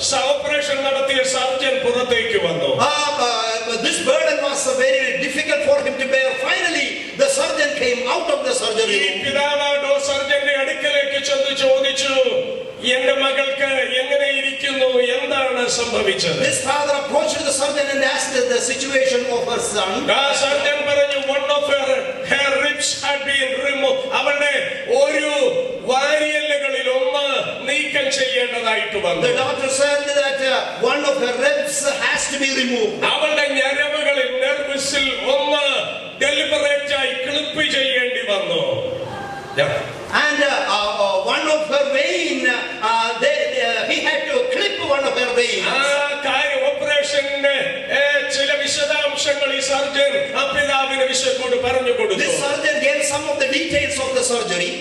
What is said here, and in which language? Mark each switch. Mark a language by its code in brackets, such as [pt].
[ml] Operation നടത്തിയ surgeon പുറത്തേക്ക് വന്നു. [en] This burden was very difficult for him to bear. Finally, the surgeon came out of the surgery [ml] ഈ [en] room. [ml] പിതാവ് സർജന്റെ അടുക്കലേക്ക് ചെന്ന് ചോദിച്ചു, എന്റെ മകൾക്ക് എങ്ങനെ ഇരിക്കുന്നു, എന്താണ് സംഭവിച്ചത്? [en] This father approached the surgeon and asked the situation of her son. [ml] ആ സർജൻ പറഞ്ഞു, [en] one of her ribs had been removed. [ml] അവളുടെ ഒരു വാരിയല്ലുകളിൽ ഒന്ന് നീക്കം ചെയ്യേണ്ടതായിട്ട് വന്നു. [en] The doctor said that one of her ribs has to be removed. [ml] അവളുടെ ഞരമ്പുകളിൽ നെർവസിൽ ഒന്ന് ഡെലിബറേറ്റ് ആയി ക്ലിപ്പ് ചെയ്യേണ്ടി വന്നു. [en] And one of her vein, he had to clip one of her veins. [ml] ആ കാര്യം ഓപ്പറേഷന്റെ ചില വിശദാംശങ്ങൾ ഈ സർജൻ ആ പിതാവിന് വിശദോട് പറഞ്ഞു കൊടുത്തു. [en] This surgeon gave some of the details of the surgery.